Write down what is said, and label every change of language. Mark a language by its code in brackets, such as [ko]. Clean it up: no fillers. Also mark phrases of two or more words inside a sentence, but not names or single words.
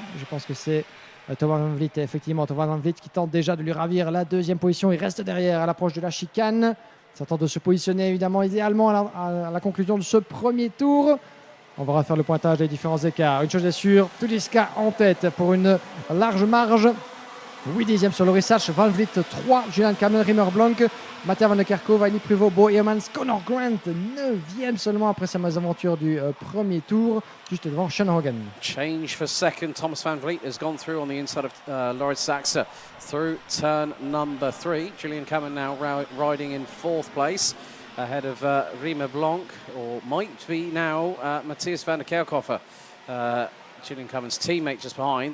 [fr] Je pense que c'est Thomas Van Vliet, effectivement, Thomas Van Vliet qui tente déjà de lui ravir la deuxième position. Il reste derrière à l'approche de la chicane. Ça tente de se positionner évidemment idéalement à la conclusion de ce premier tour. On va refaire le pointage des différents écarts. Une chose est sûre, Tudiska en tête pour une large marge. 8 dixièmes sur Laurie Satch, Van Vliet 3, Julian Kamen, Rimmer Blanc, Matthias van de Kerkhove, Ali Prévost, Bo Eyemans, Connor Grant 9e seulement après sa mésaventure du premier tour, juste devant Sean Hogan. [en] Change for second. Thomas Van Vliet has gone through on the inside of Laurits Saxe through turn number 3. Julian Kamen now riding in 4th place ahead of Rimmer Blanc, or might be now Matthias van der Kerkhove. Julian Kamen's teammate just behind.